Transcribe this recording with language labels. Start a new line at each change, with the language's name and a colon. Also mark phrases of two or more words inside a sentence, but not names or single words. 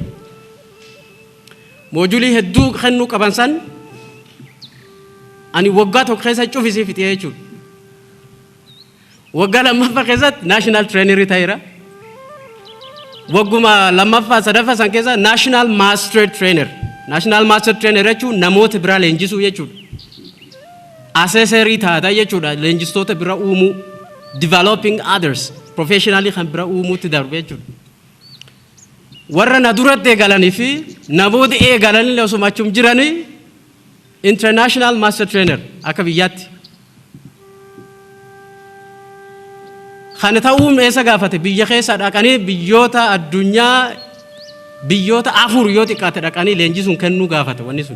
Oromo: Moojulii hedduu kennuu qaban san ani waggaa tokko keessa cufisii fixee jechuudha. Waggaa lammaffaa keessatti
English: national trainerii
Oromo: ta'eera. Wagguma lammaffaa sadaffaa san keessa
English: national master trainer. National master trainer
Oromo: jechuun namoota biraa leenjisuu jechuudha. Assessorii taata jechuudha leenjistoota biraa uumuu.
English: Developing others professionally
Oromo: kan biraa uumuutti darbe jechuudha. Warra na duratti eegalanii fi namoota eegalanii osoo achum jiranii
English: international master trainer
Oromo: akka biyyaatti. Kana ta'uun eessa gaafate biyya keessa dhaqanii biyyoota addunyaa biyyoota 4 yoo xiqqaate dhaqanii leenjisuun kennuu gaafate wanni sun.